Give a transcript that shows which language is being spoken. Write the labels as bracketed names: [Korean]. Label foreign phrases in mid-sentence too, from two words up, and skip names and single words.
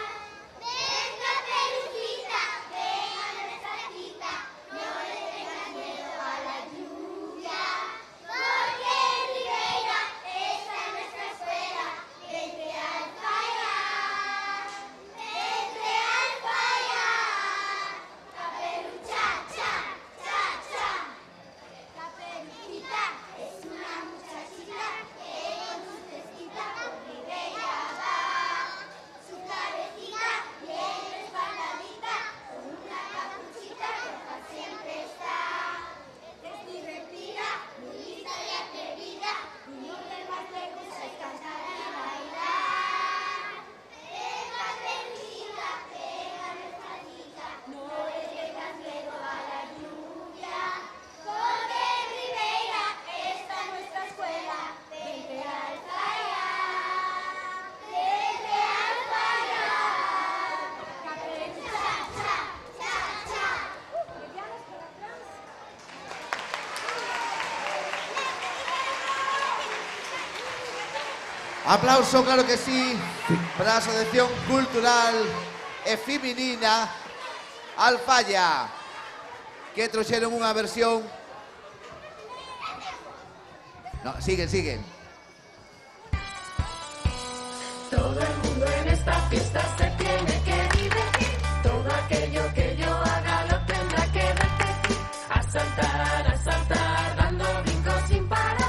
[Spanish] Ven, Caperucita, ven a nuestra cita, no le tengas miedo a la lluvia, porque en Ribeira está nuestra escuela, vente al fallar, vente al fallar. Caperucha, cha, cha, cha. Caperucita es una muchachita que con su cestita por Ribeira va. Su cabecita bien respaldadita, con una capuchita roja siempre está. Es divertida, muy lista y atrevida, y lo que más le gusta es cantar y bailar. Ven, Caperucita, ven a nuestra cita, no le tengas miedo a la lluvia, porque en Ribeira está nuestra escuela, vente al fallar, vente al fallar. Caperucha, cha, cha, cha. Aplauso, claro que sí, para la Asociación Cultural e Feminina Alfaya, [Galician] que trouxeron unha versión... [Spanish] No, siguen. Todo el mundo en esta fiesta se tiene que divertir. Todo aquello que yo haga lo tendrá que repetir. A saltar, dando brincos sin parar.